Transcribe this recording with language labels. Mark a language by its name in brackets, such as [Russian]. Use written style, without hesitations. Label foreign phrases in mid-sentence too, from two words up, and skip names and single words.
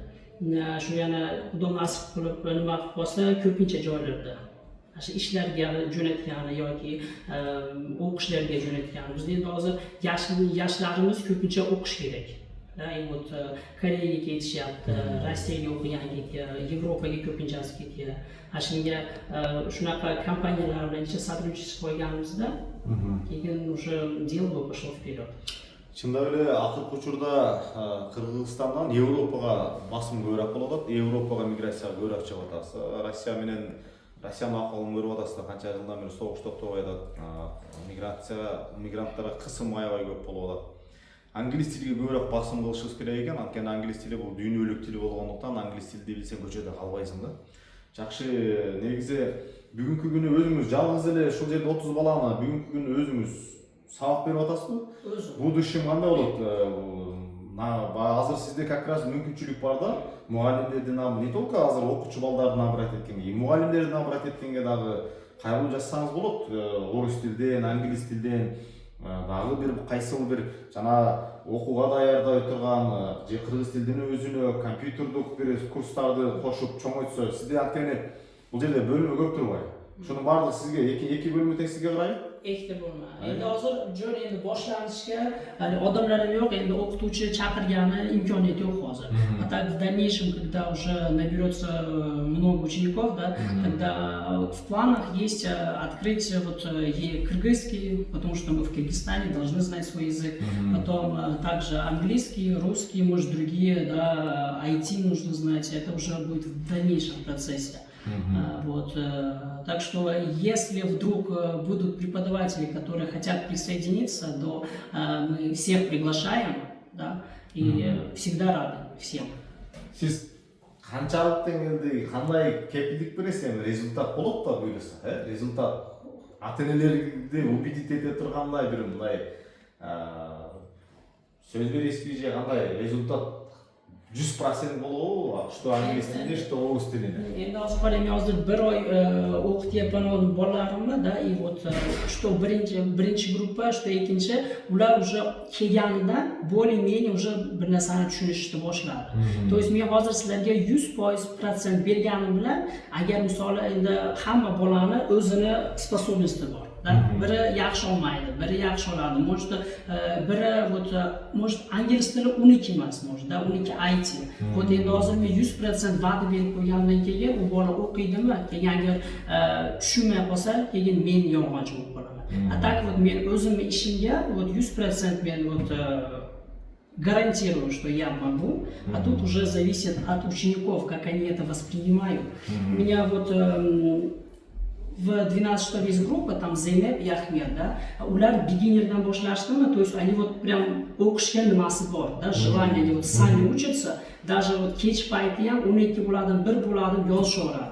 [Uzbek] Shu yana Xudo nasib qilib nima qilib qolsa, ko'pincha joylarda shu ishlarga jo'natgani yoki o'qishlarga jo'natgani. Bizda endi hozir yoshlarimiz ko'pincha o'qish kerak. Вот Koreyaga ketishyapti, Rossiyaga o'qigani ketyapti, Yevropaga ko'pinchasi ketyapti. Shunga shunaqa kompaniyalar bilan сотрудничество qo'yganimizda, keyin [Russian] уже дело пошло вперед. [Kyrgyz] Чындап эле акыркы учурда Кыргызстандан Европага басым көбүрөөк болуп атат. Европага миграция көбүрөөк чыгып атат. Россия менен Россиянын акыбын көрүп атасыздар, канча жылдан бери согуш токтобой атат. Мигранттарга кысым аябай көп болуп атат. англис тилге көбүрөөк басым кылышыбыз керек экен, анткени англис тили бул дүйнөлүк тил болгондуктан англис тилди билсең көчөдө калбайсың да. Жакшы, негизи бүгүнкү күнү өзүңүз жалгыз эле ушул жерде 30 баланы бүгүнкү күнү өзүңүз сабак берип атасызбы? Өзүм. Будущем кандай болот? Азыр сизде [Russian] как раз [Kyrgyz] мүмкүнчүлүк бар да, мугалимдерди [Russian] не только [Kyrgyz] азыр окуучу балдарды набрать эткенге, мугалимдерди набрать эткенге дагы кайрылуу жазсаңыз болот. Орус тилден, англис тилден дагы бир кайсыл бир жана окууга даярдай турган же кыргыз тилдин өзүнө компьютердук бир курстарды кошуп чоңойтсо, сизде анткени бул жерде бөлүмө көп турбайбы? Шунун баардыгы сизге эки бөлүмү тең сизге карайбы? [Uzbek] Ekte bo'lma. Endi hozir jo'n endi boshlanishga hali odamlar ham yo'q, endi o'qituvchi chaqirgani imkoniyat yo'q hozir. [Russian] А так в дальнейшем, когда уже наберется много учеников, да, тогда в планах есть открыть вот кыргызский, потому что мы в Кыргызстане должны знать свой язык. Потом также английский, русский, может другие, да, IT нужно знать. Это уже будет в дальнейшем процессе. Вот, так что если вдруг будут преподаватели, которые хотят присоединиться, то мы всех приглашаем, да, и всегда рады всем. [Kyrgyz] Сиз канчалык деңгээлде кандай кепилдик бересиз? Результат болот да буюрса, результат ата-энелерди убедить эте тургандай бир мындай сөз бересизби же кандай результат 100% болобу, что англис тилинде, что орус тилинде. [Uzbek] Endi hozir qarang, men hozir bir oy o'qityapman bolalarimni, [Russian] да, и вот что [Uzbek] birinchi gruppa, что ikkinchi, ular уже kelganidan [Russian] более-менее уже [Uzbek] bir narsani tushunishni boshladi. [Russian] То есть [Uzbek] men hozir sizlarga 100% berganim bilan, agar misol endi hamma bolani o'zini sposobnosti bor. Biri yaxshi olmaydi, biri yaxshi oladi. Может, biri [Russian] вот может [Uzbek] ingliz tili uniki emas, [Russian] может, да, [Uzbek] uniki IT. Вот endi hozir men 100% va'da berib qo'ygandan keyin u bola o'qiydimi, keyin agar tushunmay qolsa, keyin men yolg'onchi bo'lib qolaman. [Russian] А так вот [Uzbek] men o'zimni ishimga [Russian] вот 100% men вот гарантирую, что я могу, а тут уже зависит от учеников, как они это воспринимают. У меня вот в 12 есть группа, там Zeynep и Ahmed, да, [Uzbek] ular beginnerdan boshlashdimi, [Russian] то есть они вот прям [Uzbek] o'qishga nimasi bor, [Russian] да, желание, они вот сами учатся, даже вот [Uzbek] kech payti ham 12 bo'ladim, 1 bo'ladim, yozishaveradi.